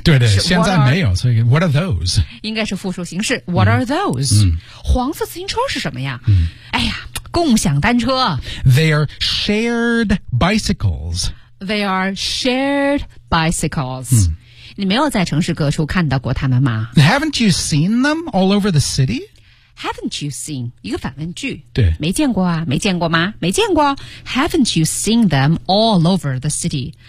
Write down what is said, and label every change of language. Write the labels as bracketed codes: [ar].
[zh] 对对现在没有所以 [en] what are those? [zh] 应该是复数形式 [en] what are those?、 Mm. [zh] 黄色自行车是什么呀、 mm. 哎呀共享单车。 [en] They are shared bicycles. They are shared bicycles.、 Mm. [zh] 你没有在城市各处看到过他们吗 [en] Haven't you seen them all over the city? Haven't you seen? [zh] 一个反问句。对。没见过啊没见过吗没见过。 [en] Haven't you seen them all over the city?